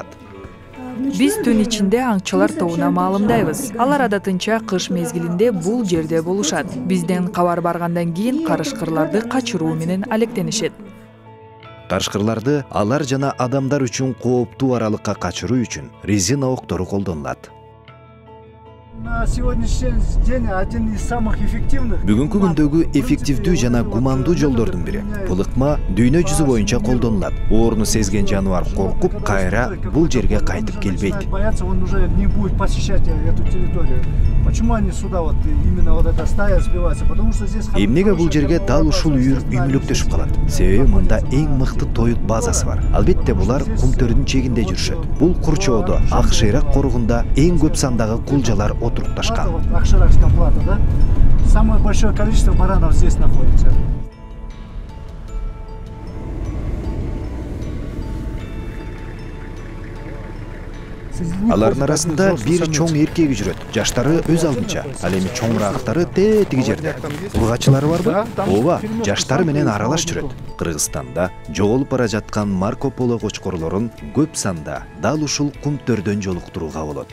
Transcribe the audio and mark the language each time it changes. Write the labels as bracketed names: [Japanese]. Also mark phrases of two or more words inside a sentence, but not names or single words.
[Kyrgyz] Биз түн ичинде аңчылар тобуна маалымдайбыз. Алар адатынча кыш мезгилинде бул жерде болушат. Бизден кабар баргандан кийин карышкырларды качыруу менен алектенишет. Карышкырларды алар жана адамдар үчүн кооптуу аралыкка качыруу үчүн резина октору колдонулат. [Russian] На сегодняшний день один из самых эффективных. [Kyrgyz] Бүгүнкү күндөгү эффективдүү жана гумандуу жолдордун бири. Бул ыкма дүйнө жүзү боюнча колдонулат. Ооруну сезген жаныбар коркуп, кайра бул жерге кайтып келбейт. [Russian] Боятся, он уже не будет посещать эту территорию. Почему они сюда вот именно вот эта стая сбивается? Потому что здесь... [Kyrgyz] Эмнеге бул жерге дал ушул үйүр үймүлүктөшүп калат? Себеби мында эң мыкты тоют базасы бар. Албетте булар Кумтөрдүн чегинде жүрүшөт. Бул Курчоодо, Ак Шыйрак коругунда эң көп сандагы кулжалар отурупташкан. [Russian] Акширакская плата, да? Самое большое количество баранов здесь находится. [Kyrgyz] Алардын арасында бир чоң эркеги жүрөт. Жаштары өз алдынча. Ал эми чоңураагыттары тетиги жерде. Ургачылары барбы? Ооба, жаштары менен аралаш жүрөт. Кыргызстанда жоголуп бара жаткан Марко Поло кочкорлорун көп санда дал ушул Кумтөрдөн жолуктурууга болот.